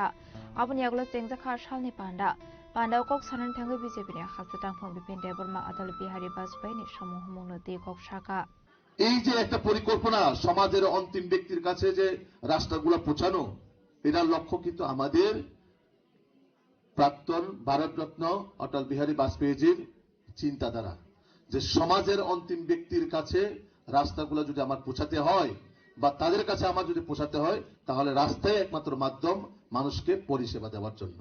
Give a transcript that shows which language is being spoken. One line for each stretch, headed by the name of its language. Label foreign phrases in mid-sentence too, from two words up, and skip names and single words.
Kok Borok: Abani Agolo Tengzaka Shalni Panda. Panda Kok Sanan Tango BJP ni Hasatang Phom Bipin Deborma Atal Bihari Bajpayee ni Samuhmunoti Kok Shaka.
Bangla: এই যে একটা পরিকল্পনা সমাজের অন্তিম ব্যক্তির কাছে যে রাস্তাগুলো পৌঁছানো, এটার লক্ষ্য কিন্তু আমাদের প্রাক্তন ভারতরত্ন অটল বিহারী বাজপেয়ীজির চিন্তাধারা যে সমাজের অন্তিম ব্যক্তির কাছে রাস্তাগুলো যদি আমার পৌঁছাতে হয় বা তাদের কাছে আমার যদি পৌঁছাতে হয় তাহলে রাস্তাই একমাত্র মাধ্যম মানুষকে পরিষেবা দেওয়ার জন্য।